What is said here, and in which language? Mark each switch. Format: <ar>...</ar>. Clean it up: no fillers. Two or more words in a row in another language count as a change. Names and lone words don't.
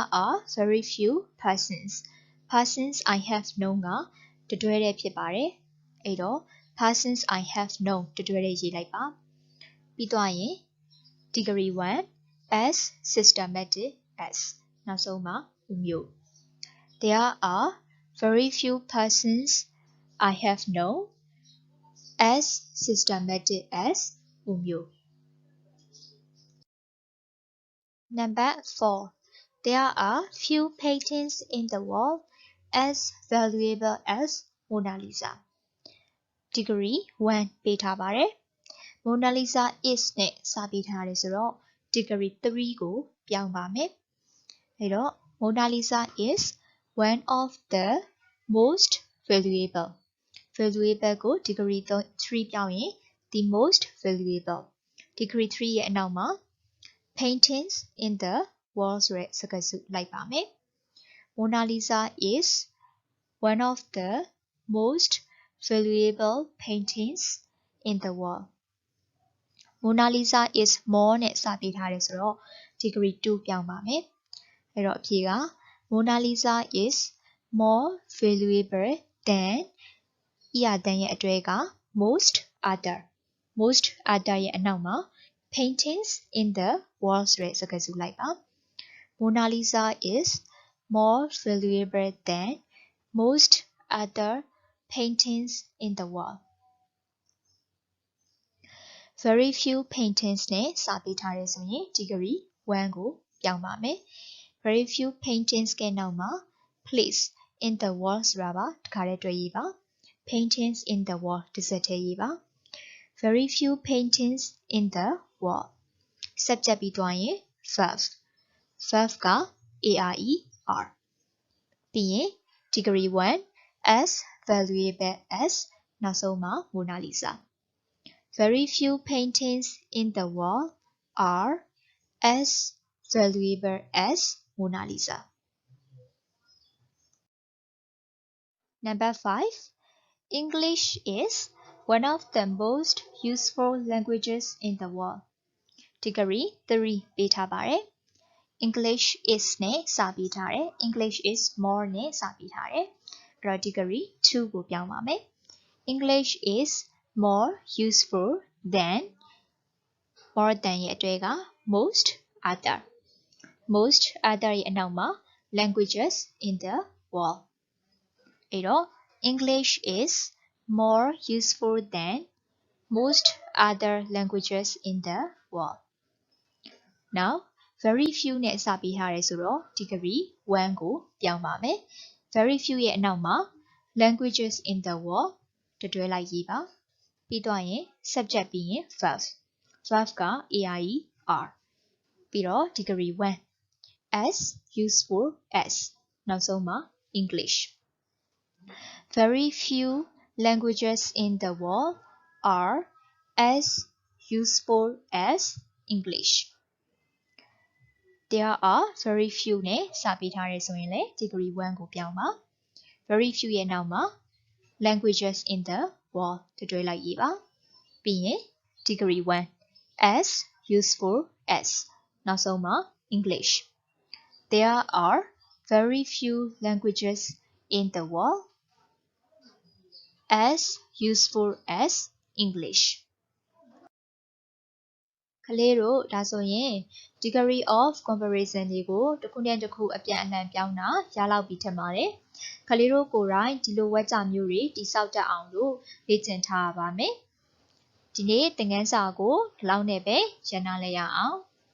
<en>are very few persons I have known</en> <my>ကတတွဲတဲ့ဖြစ်ပါတယ်အဲ့တော့</my> <en>persons I have known</en> <my>တတွဲတဲ့ရေးလိုက်ပါပြီးသွားရင်</my> <en>degree 1 as systematic as</en> <my>နောက်ဆုံးမှာ</my> <en>Umyo There are very few persons I have known as systematic as Umyo Number 4. There are few paintings in the world as valuable as Mona Lisa.</en> <my>Degree 1 ပေးထားပါတယ်</my> <en>Mona Lisa is နဲ့စပေးထားတယ်ဆိုတော့ degree 3ကိုပြောင်းပါမယ်အဲ့တော့ Mona Lisa is one of the most</en> <my>valuable ကို degree 3ပြောင်းရင်</my> <en>the most valuable</en> <my>degree 3 ရဲ့အနောက်မှာ</my> <en>paintings in the world</en> <my>ဆိုတဲ့စကားစုလိုက်</my> <en>ပါမယ် Mona Lisa is one of the most valuable paintings in the world Mona Lisa is more</en> <my>နဲ့စပေးထားတယ်ဆိုတော့</my> <en>degree 2</en> <my>ပြောင်းပါမယ်အဲ့တော့အဖြေက</my> <en>Mona Lisa is more valuable than er</en> <my>တန်ရဲ့အတွဲက</my> <en>most other</en> <my>ရဲ့အနောက်မှာ</my> <en>paintings in the world</en> <my>ဆိုတဲ့စကားစုလိုက်ပါ</my> <en>Mona Lisa is more valuable than most other paintings in the world very few paintings</en> <my>နဲ့စပေးထားတယ်ဆိုရင် degree 1ကိုပြောင်းပါမယ်</my> <en>very few paintings</en> <my>ကနောက်မှာ place</my> <en>in the world</en> <my>ဆိုတာပါတခါတည်းတွေ့ရေးပါ</my> <en>paintings in the wall</en> <my>တစ်စက်တည်းရေးပါ</my> <en>very few paintings in the wall</en> <my>ဆက်ကြပ်ပြီးသွားရင်</my> <en>5 5က ARER</en> <my>ပြီးရင်</my> <en>degree 1 as valuable as</en> <my>နောက်ဆုံးမှာ</my> <en>Mona Lisa very few paintings in the wall are as valuable as Mona Lisa Number 5 English is one of the most useful languages in the world.</en> <my>Degree 3 ပေးထားပါတယ် English is နဲ့စပေးထားတယ်</my> <en>English is more</en> <my>နဲ့စပေးထားတယ်အဲ့တော့</my> <en>degree 2</en> <my>ကိုပြောင်းပါမယ်</my> <en>English is more useful than more than</en> <my>ရဲ့အတွေ့က</my> <en>most other</en> <my>ရဲ့အနောက်မှာ</my> <en>languages in the world</en> <my>အဲ့တော့</my> <en>English is more useful than most other languages in the world.</en> <my>Now,</my> <en>very few</en> <my>နဲ့စပေးထားတယ်ဆိုတော့ degree 1ကိုပြောင်းပါ</my> <en>မယ် very few</en> <my>ရဲ့အနောက်မှာ</my> <en>languages in the world</en> <my>တွဲလိုက်ရေးပါပြီးတော့ရင်</my> <en>subject ပြီးရင် verb က ARER</en> <my>ပြီးတော့</my> <en>degree 1 as useful as</en> <my>နောက်ဆုံးမှာ</my> <en>English Very few languages in the world are as useful as English. There are very few နဲ့စပေးထားရဲဆိုရင်လည်း degree 1ကိုပြောင်းပါ very few ရဲ့နောက်မှာ languages in the world တွဲလိုက်ရေးပါပြီးရင် degree 1 as useful as နောက်ဆုံးမှာ English. There are very few languages in the world as useful as English</en> <my>ကလေးတို့ဒါဆိုရင်</my> <en>degree of comparison</en> <my>တွေကိုတစ်ခုနဲ့တစ်ခုအပြန်အလှန်ပြောင်းတာရလောက်ပြီးထင်ပါတယ်ကလေးတို့ကိုယ်တိုင်ဒီလိုဝက်ကြမျိုးတွေတိဆောက်တတ်အောင်လို့လေ့ကျင့်ထားပါမယ်ဒီနေ့သင်ခန်းစာကိုဒီလောက်နဲ့ပဲရန်နာလိုက်ရအောင်</my>